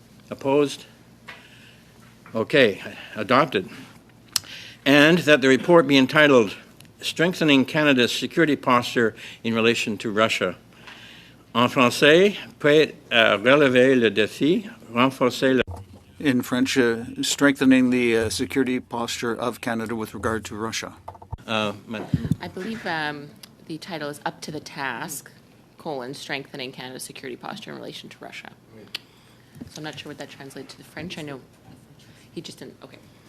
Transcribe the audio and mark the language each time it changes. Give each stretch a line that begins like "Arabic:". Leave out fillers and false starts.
English: Opposed? Okay, adopted. And that the report be entitled Strengthening Canada's Security Posture in Relation to Russia.
French: En français, peut relever le défi, renforcer le...
English: In French, strengthening the security posture of Canada with regard to Russia. I believe the title is Up to the Task, Strengthening Canada's Security Posture in Relation to Russia. So I'm not sure what that translates to the French. I know he just didn't, okay.